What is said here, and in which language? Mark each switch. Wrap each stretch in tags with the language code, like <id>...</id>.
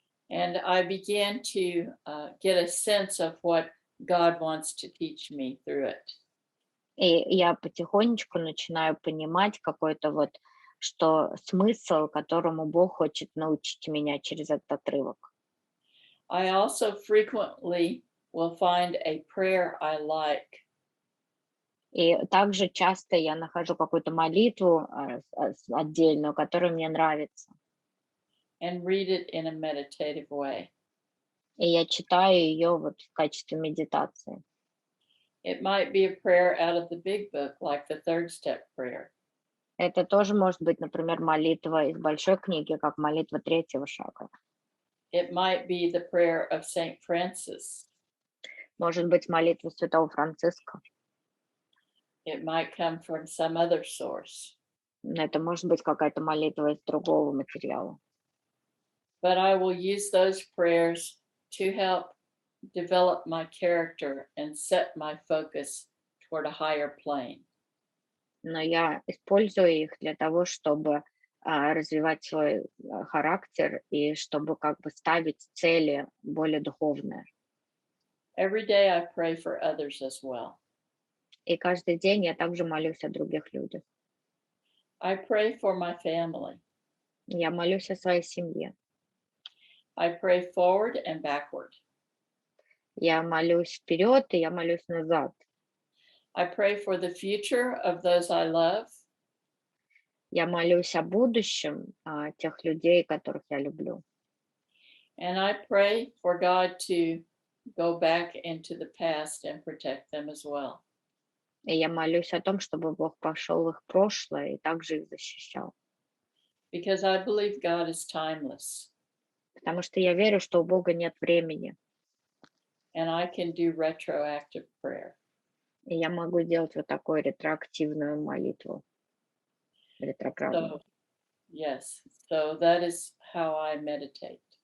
<en>And I began to get a sense of what God wants to teach me through it.</en> <ru>И я потихонечку начинаю понимать какой-то вот, что смысл, которому Бог хочет научить меня через этот отрывок.</ru> <en>I also frequently will find a prayer I like.</en> <ru>И также часто я нахожу какую-то молитву отдельную, которая мне нравится.</ru> <en>And read it in a meditative way.</en> <ru>И я читаю ее вот в качестве медитации.</ru> <en>It might be a prayer out of the big book, like the third step prayer.</en> <ru>Это тоже может быть, например, молитва из большой книги, как молитва 3-го шага.</ru> <en>It might be the prayer of Saint Francis.</en> <ru>Может быть, молитва святого Франциска.</ru> <en>It might come from some other source.</en> <ru>Это может быть какая-то молитва из другого материала.</ru> <en>But I will use those prayers to help develop my character and set my focus toward a higher plane.</en> <ru>Но я использую их для того, чтобы развивать свой характер и чтобы как бы ставить цели более духовные.</ru> <en>Every day I pray for others as well.</en> <ru>И каждый день я также молюсь о других людях.</ru> <en>I pray for my family.</en> <ru>Я молюсь о своей семье.</ru> <en>I pray forward and backward.</en> <ru>Я молюсь вперед, и я молюсь назад.</ru> <en>I pray for the future of those I love.</en> <ru>Я молюсь о будущем тех людей, которых я люблю.</ru> <en>And I pray for God to go back into the past and protect them as well.</en> <ru>И я молюсь о том, чтобы Бог пошел в их прошлое и также их защищал.</ru> <en>Because I believe God is timeless.</en> <ru>Потому что я верю, что у Бога нет времени.</ru> <en>And I can do retroactive prayer.</en> <ru>И я могу делать вот такую ретроактивную молитву. Ретроградную.</ru> <en>Yes, so that is how I meditate.</en>